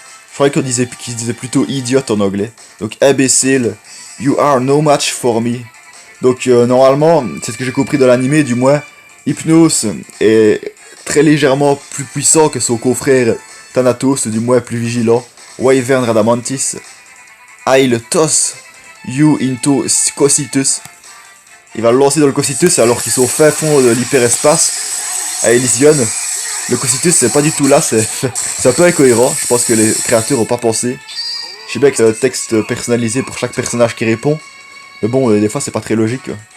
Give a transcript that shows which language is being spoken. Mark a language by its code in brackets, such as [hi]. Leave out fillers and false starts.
[fr] Je croyais qu'il disait plutôt idiote en anglais. Donc imbécile, [en] you are no match for me. [fr] Donc normalement, c'est ce que j'ai compris de l'animé du moins, Hypnose est très légèrement plus puissant que son confrère Thanatos, du moins plus vigilant. Wyvern Radamantis. [en] I'll toss you into Cocytus. [fr] Il va le lancer dans le Cocytus alors qu'ils sont au fin fond de l'hyperespace à Elysion. Le Cocytus c'est pas du tout là, c'est un peu incohérent. Je pense que les créateurs ont pas pensé. Je sais bien que c'est un texte personnalisé pour chaque personnage qui répond. Mais bon, des fois c'est pas très logique.